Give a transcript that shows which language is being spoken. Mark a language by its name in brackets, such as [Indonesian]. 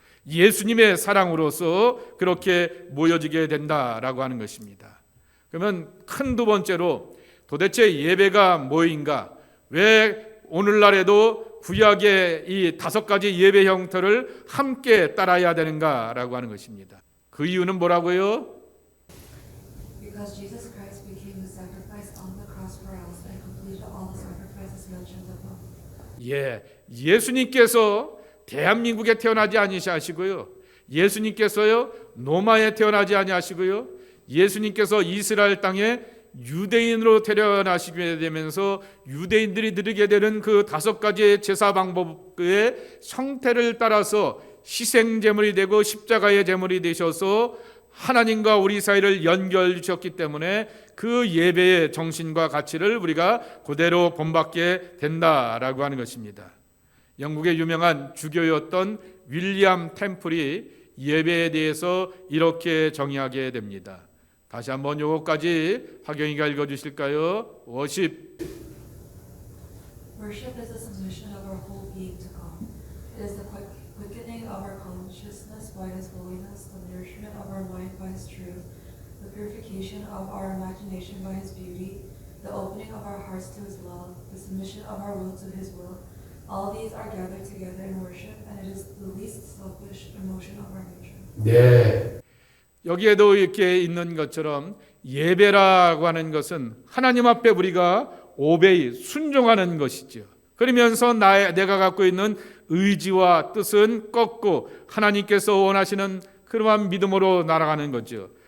[Korean] 예수님의 사랑으로서 그렇게 모여지게 된다라고 하는 것입니다. 그러면 큰 두 번째로 도대체 예배가 뭐인가? 왜 오늘날에도 구약의 이 5가지 예배 형태를 함께 따라야 되는가라고 하는 것입니다. 그 이유는 뭐라고요? [English] Because Jesus Christ became the sacrifice on the cross for us and completed all the sacrifices mentioned above. [Korean] 예수님께서 대한민국에 태어나지 아니하시고요, 예수님께서요 로마에 태어나지 아니하시고요, 예수님께서 이스라엘 땅에 유대인으로 태어나시게 되면서 유대인들이 드리게 되는 그 5가지의 제사 방법의 형태를 따라서 희생 제물이 되고 십자가의 제물이 되셔서 하나님과 우리 사이를 연결 주셨기 때문에 그 예배의 정신과 가치를 우리가 그대로 본받게 된다라고 하는 것입니다. 영국의 유명한 주교였던 윌리엄 템플이 예배에 대해서 이렇게 정의하게 됩니다. 다시 한번 요거까지 하경이가 읽어주실까요? [English] Worship Worship is the submission of our whole being to God. It is the quickening of our consciousness by His holiness, the nourishment of our mind by His truth, the purification of our imagination by His beauty, the opening of our hearts to His love, the submission of our will to His will. All these are gathered together in worship, and it is the least selfish emotion of our nature. [Korean] 네. 여기에도 이렇게 있는 것처럼 예배라고 하는 것은 하나님 앞에 우리가 오베이 순종하는 것이죠. 그러면서 내가 갖고 있는 의지와 뜻은 꺾고 하나님께서 원하시는 그러한 믿음으로 날아가는 거죠.